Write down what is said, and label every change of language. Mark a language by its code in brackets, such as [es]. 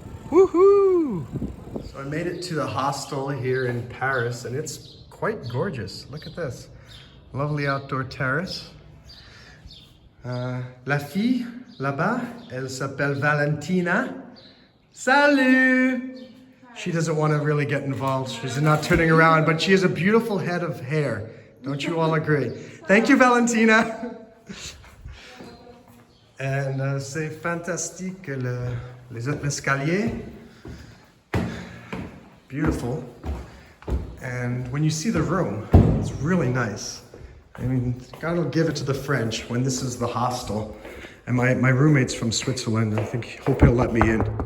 [en] Woohoo! So I made it to the hostel here in Paris, and it's quite gorgeous. Look at this. Lovely outdoor terrace. [fr] La fille, là-bas, elle s'appelle Valentina. Salut! [en] She doesn't want to really get involved. She's not turning around, but she has a beautiful head of hair. Don't you all agree? Thank you, Valentina. And [fr] c'est fantastique, les escaliers. [en] Beautiful. And when you see the room, it's really nice. I mean, gotta give it to the French when this is the hostel. And my roommate's from Switzerland. Hope he'll let me in.